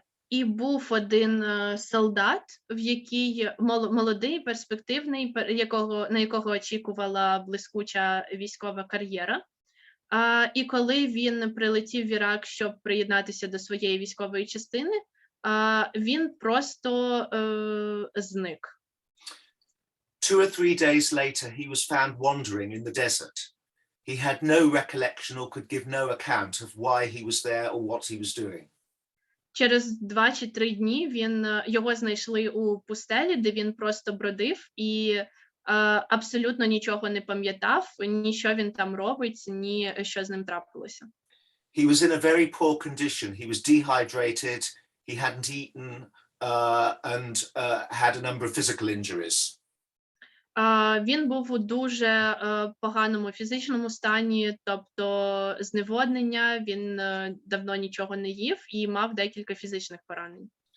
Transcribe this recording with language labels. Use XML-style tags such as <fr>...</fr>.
<uk>І був один солдат, в який молодий, перспективний, на якого очікувала блискуча військова кар'єра. І коли він прилетів в Ірак, щоб приєднатися до своєї військової частини, він просто зник.</uk> <en>2 or 3 days later, he was found wandering in the desert. He had no recollection or could give no account of why he was there or what he was doing.</en> <uk>Через 2 чи 3 дні його знайшли у пустелі, де він просто бродив і абсолютно нічого не пам'ятав, ні що він там робить, ні що з ним трапилося.</uk> <en>He was in a very poor condition. He was dehydrated, he hadn't eaten, and had a number of physical injuries.</en> <uk>Він був у дуже поганому фізичному стані, тобто зневоднення, він давно нічого не їв і мав декілька фізичних поранень.</uk>